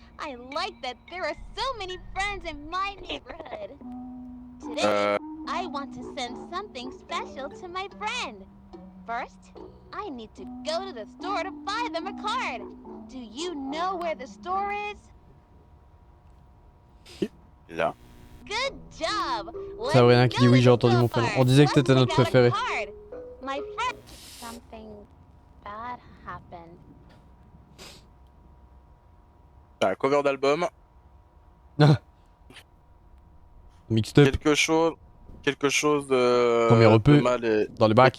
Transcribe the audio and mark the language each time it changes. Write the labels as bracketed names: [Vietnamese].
[English] I like that there are so many friends in my neighborhood. Today, I want to send something special to my friend. First, I need to go to the store to buy them a card. Do you know where the store is? [French] Là. [English] Good job. [French] Sabrina qui dit oui, j'ai entendu mon prénom. On disait que t'étais notre préféré. [English] My friend, something bad happened. [French] Ah, cover d'album. Mixtape Quelque chose de, Premier EP. de mal est, dans les bacs.